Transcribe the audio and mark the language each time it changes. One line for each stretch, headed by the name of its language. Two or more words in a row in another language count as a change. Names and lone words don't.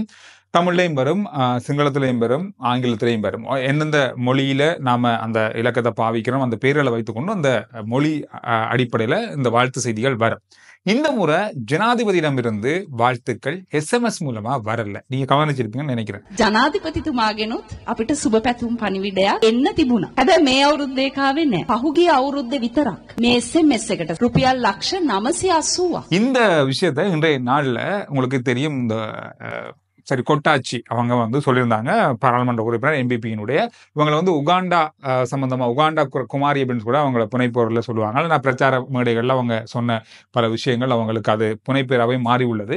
Tamil: தமிழ்லையும் வரும், சிங்களத்திலையும் வரும், ஆங்கிலத்திலையும் வரும். எந்தெந்த மொழியில நாம அந்த இலக்கத்தை பாவிக்கிறோம், அந்த பேர்களை வைத்துக்கொண்டு அந்த மொழி அடிப்படையில இந்த வாழ்த்து செய்திகள் வரும். இந்த முறை ஜனாதிபதியிடமிருந்து வாழ்த்துக்கள் SMS மூலமா வரல. நீங்க கவனிச்சிருப்பீங்கன்னு நினைக்கிறேன்.
Sinhala: ජනාධිපතිතුමාගෙනුත් අපිට සුබ පැතුම් පණිවිඩයක් එන්න තිබුණා. හැබැයි මේ අවුරුද්දේ කාවේ නැහැ. පහුගිය අවුරුද්දේ විතරක් මේ SMS එකට රුපියල් ලක්ෂ 980ක්.
Tamil: இந்த விஷயத்தை இன்றைய நாள்ல உங்களுக்கு தெரியும், இந்த சரி கொட்டாச்சி அவங்க வந்து சொல்லியிருந்தாங்க, பாராளுமன்ற உறுப்பினர் MPP-யினுடைய. இவங்களை வந்து உகாண்டா சம்பந்தமா உகாண்டா குமாரி அப்படின்னு கூட அவங்கள புனைப்பொருளில் சொல்லுவாங்க. நான் பிரச்சார மேடைகள்ல அவங்க சொன்ன பல விஷயங்கள் அவங்களுக்கு அது புனைப்பேராகவே மாறி உள்ளது.